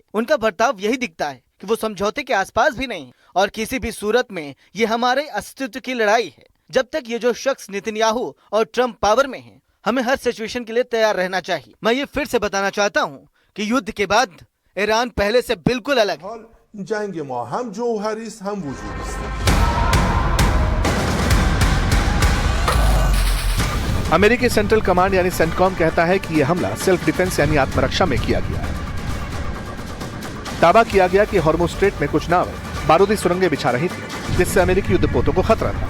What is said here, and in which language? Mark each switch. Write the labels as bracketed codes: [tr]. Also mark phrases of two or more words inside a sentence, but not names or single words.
[hi] उनका बर्ताव यही दिखता है कि वो समझौते के आसपास भी नहीं है और किसी भी सूरत में ये हमारे अस्तित्व की लड़ाई है। जब तक ये जो शख्स नेतन्याहू और ट्रंप पावर में है, हमें हर सिचुएशन के लिए तैयार रहना चाहिए। मैं ये फिर से बताना चाहता हूँ कि युद्ध के बाद ईरान पहले से बिल्कुल अलग है। [fa] जंग ما هم جوهری است هم وجودی است। [hi] अमेरिकी सेंट्रल कमांड यानी सेंटकॉम कहता है कि यह हमला [en] self defense [hi] यानी आत्मरक्षा में किया गया है। दावा किया गया कि हॉर्मुज स्ट्रेट में कुछ नावें बारूदी सुरंगें बिछा रही थी, जिससे अमेरिकी युद्धपोतों को खतरा था।